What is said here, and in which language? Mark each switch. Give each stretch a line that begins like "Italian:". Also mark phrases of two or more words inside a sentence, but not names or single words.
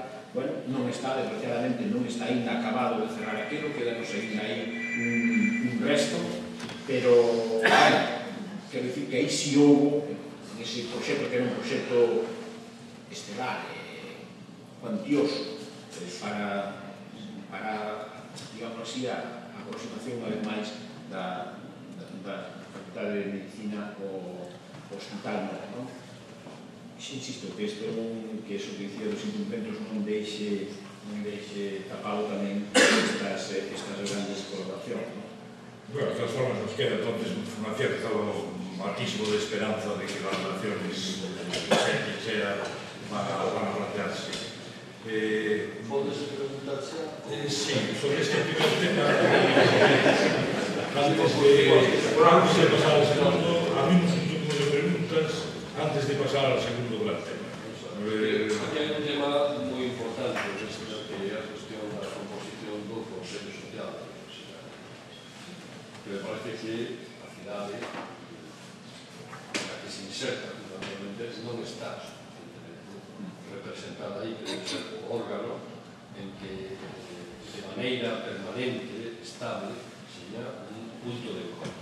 Galician: Bueno, non está, desgraciadamente, non está ainda acabado de cerrar aquilo, quedanos ainda aí un resto, pero, quero dicir que aí si houve, nese proxecto, que era un proxecto estelar, cuantioso, para, digamos así, a aproximación unha vez máis da Facultade de Medicina ao Hospital Novo. Insisto, que isto que eso que dicía dos incumplimentos non deixe tapado tamén estas grandes colaboracións.
Spanish: Bueno, de todas formas nos queda entonces unha cierta atisbo de esperanza de que las relaciones van a plantearse.
Galician: Podes preguntar xa?
Spanish: Sí, sobre este primer tema, antes de pasar al segundo, abrimos un turno de preguntas antes de pasar al segundo gran tema.
Galician: Aquí hai un tema moi importante, que é a cuestión da composición do Consello Social da Universidade. Que me parece que a cidade, na que se inserta fundamentalmente, non está representada aí, que debe ser o órgano en que de maneira permanente, estable, seña un punto de encontro.